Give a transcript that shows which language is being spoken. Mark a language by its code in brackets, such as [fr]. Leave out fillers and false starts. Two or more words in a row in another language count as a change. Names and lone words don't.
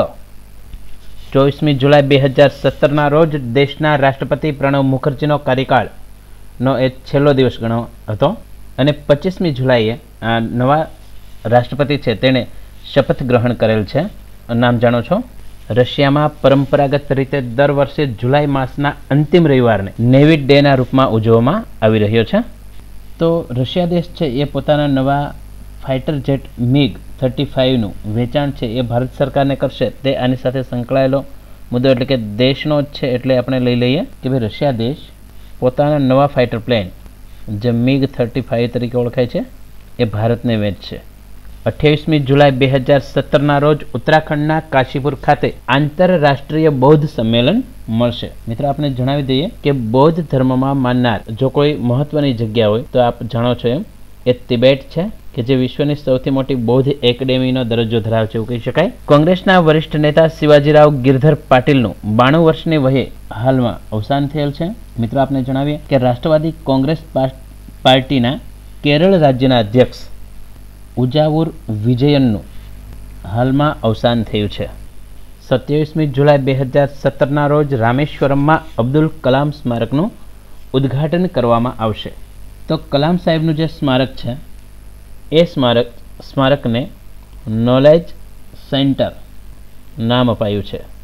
[gu] 24 જુલાઈ 2017 રોજ દેશના રાષ્ટ્રપતિ પ્રણવ મુખર્જીનો કાર્યકાલ નો એ છેલ્લો દિવસ ગણો હતો અને 25 જુલાઈએ આ નવા રાષ્ટ્રપતિ હૈ તેણે શપથ ગ્રહણ કરેલ છે। નામ જાણો છો? રશિયા મેં પરંપરાગત રીતે દર વર્ષે જુલાઈ માસના અંતિમ રવિવાર ને નેવી ડે ના રૂપ મેં ઉજવવામાં આવી રહ્યો છે। તો રશિયા દેશ છે એ પોતાના નવા [en] fighter jet [gu] MiG-35 નું વેચાણ છે એ ભારત સરકારને કરશે તે આની સાથે સંકળાયેલો મુદ્દો એટલે કે દેશનો જ છે। એટલે આપણે લઈ લઈએ કે ભાઈ રશિયા દેશ પોતાના નવા [en] fighter plane [gu] જે MiG-35 તરીકે ઓળખાય છે એ ભારતને વેચશે। 28 જુલાઈ 2017 રોજ ઉત્તરાખંડના કાશીપુર ખાતે આંતરરાષ્ટ્રીય બૌદ્ધ સમ્મેલન મળશે। મિત્રો આપને જણાવી દઈએ કિ બૌદ્ધ ધર્મ મેં માનનાર જો કોઈ મહત્વની જગ્યા હોય તો આપ જાણો છો એમ એ તિબેટ છે કિ જે વિશ્વની સૌથી મોટી બૌદ્ધ એકેડમીનો દરજ્જો ધરાવે છે એવું કહી શકાય। કોંગ્રેસના વરિષ્ઠ નેતા શિવાજીરાવ ગિરધર પાટીલનું 92 વર્ષની વયે હાલમાં અવસાન થયેલ છે। મિત્રો આપને જણાવીએ કિ રાષ્ટ્રવાદી કોંગ્રેસ પાર્ટીના કેરલ રાજ્યના અધ્યક્ષ ઉજાવુર विजयनનું હાલમાં અવસાન થયું છે। 27 जुलाई 2017 રોજ રામેશ્વરમમાં અબ્દુલ કલામ સ્મારકનું ઉદ્ઘાટન કરવામાં આવશે। તો કલામ સાહેબનું જે સ્મારક છે એ સ્મારકને [en] knowledge centre [gu] નામ અપાયું છે।